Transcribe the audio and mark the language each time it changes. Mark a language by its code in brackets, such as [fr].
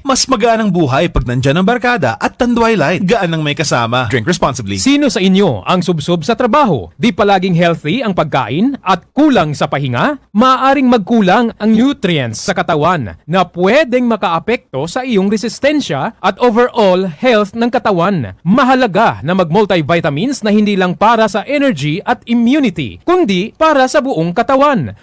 [tl] Mas magaan ang buhay pag nandyan ang barkada at Tanduay Light, gaan ang may kasama. [en] Drink responsibly. [tl] Sino sa inyo ang subsob sa trabaho? Di palaging healthy ang pagkain at kulang sa pahinga? Maaaring magkulang ang nutrients sa katawan na pwedeng makaapekto sa iyong resistensya at overall health ng katawan. Mahalaga na mag-multivitamins na hindi lang para sa energy at immunity, kundi para sa buong katawan.